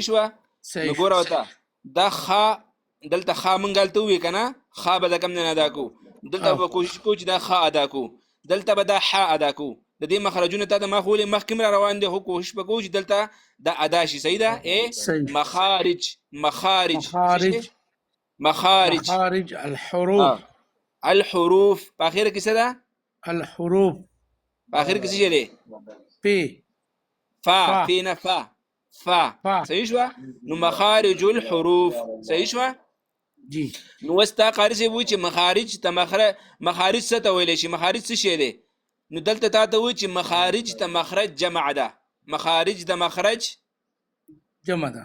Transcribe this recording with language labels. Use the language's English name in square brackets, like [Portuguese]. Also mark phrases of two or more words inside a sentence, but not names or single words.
[Pashto] صحیح نو ګوره ورته دا خا دلته خا مونږ غلطه وی کنه خا به د کم نه ادا کو دلته به کوشش کو چې دا خا ادا کو دلته به دا ح ادا کو د دې مخرجونه ته د مخول مخکم را روان دي خو کوشش وکړو چې دلته دا ادا شي صحیح ده صحیح. مخارج [Arabic] مخارج مخارج الحروف [Pashto] الحروف په اخر کې څه ده الحروف په اخر کې څه دی پ فا فينا فا صحیح شو نو [Arabic] مخارج الحروف [Pashto] صحیح شو جی نو وستا قاری سی وای چې مخارج ته مخارج څه ته ویل شي مخارج څه شی دی نو دلته تا ته وای چې مخارج ته مخرج جمع ده مخارج د مخرج جمع ده